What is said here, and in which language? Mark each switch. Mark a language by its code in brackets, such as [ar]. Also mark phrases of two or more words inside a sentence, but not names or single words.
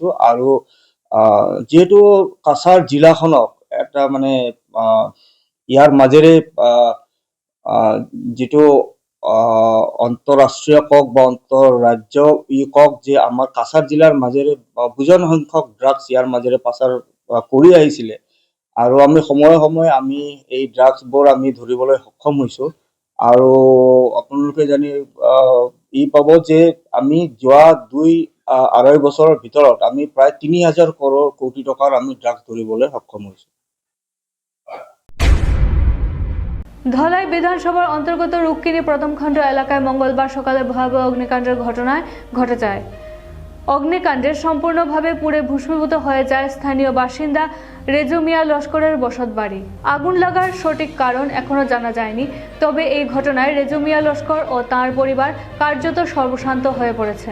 [as] আৰু যিহেতু কাছাৰ জিলাখনক এটা মানে ইয়াৰ মাজেৰে যিটো অন্তঃৰাষ্ট্ৰীয় কক বা অন্তঃৰাজ্য কক যে আমাৰ কাছাৰ জিলাৰ মাজেৰে বুজন সংখ্যক ড্ৰাগছ ইয়াৰ মাজেৰে পাচাৰ কৰি আহিছিলে, আৰু আমি সময়ে সময়ে আমি এই ড্ৰাগছবোৰ আমি ধৰিবলৈ সক্ষম হৈছো। আৰু আপোনালোকে জানি পাব যে আমি যোৱা 2-2.5 বছৰৰ ভিতৰত আমি প্ৰায় 3000 কোটি টকাৰ আমি ড্ৰাগছ ধৰিবলৈ সক্ষম হৈছো। [bn] ধলাই বিধানসভার অন্তর্গত রুক্মিণী প্রথম খণ্ড এলাকায় মঙ্গলবার সকালে ভয়াবহ অগ্নিকাণ্ডের ঘটনায় ঘটে যায়। অগ্নিকাণ্ডে সম্পূর্ণভাবে পুড়ে ভস্মীভূত হয়ে যায় স্থানীয় বাসিন্দা রেজু মিয়া লস্করের বসতবাড়ি। আগুন লাগার সঠিক কারণ এখনো জানা যায়নি, তবে এই ঘটনায় রেজু মিয়া লস্কর ও তাঁর পরিবার কার্যত সর্বশান্ত হয়ে পড়েছেন।